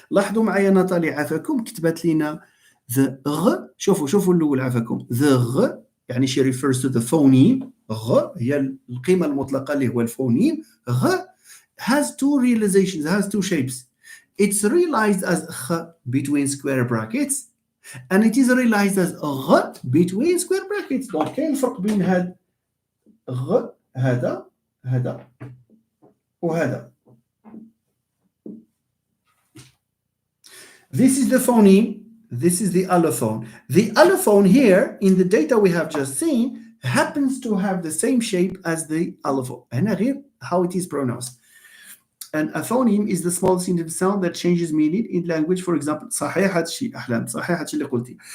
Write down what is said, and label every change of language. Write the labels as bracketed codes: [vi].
[ar] لاحظوا معايا ناتالي عافاكم كتبت لنا the غ. شوفوا الأول عافاكم. The غ يعني [en] she refers to the phoneme. [ar] غ هي القيمة المطلقة اللي هو الفونيم. غ [en] has two realizations, has two shapes. It's realized as خ between square brackets, and it is realized as غ between square brackets. [ar] Donc كاين الفرق بين هاد غ هذا وهذا. [en] This is the phoneme. This is the allophone. The allophone here in the data we have just seen happens to have the same shape as the allophone. [ar] هنا غير [en] how it is pronounced. And a phoneme is the smallest unit of sound that changes meaning in language. For example, [ar] صحيح هذا الشيء أحلام صحيح هذا الشيء اللي قلتي.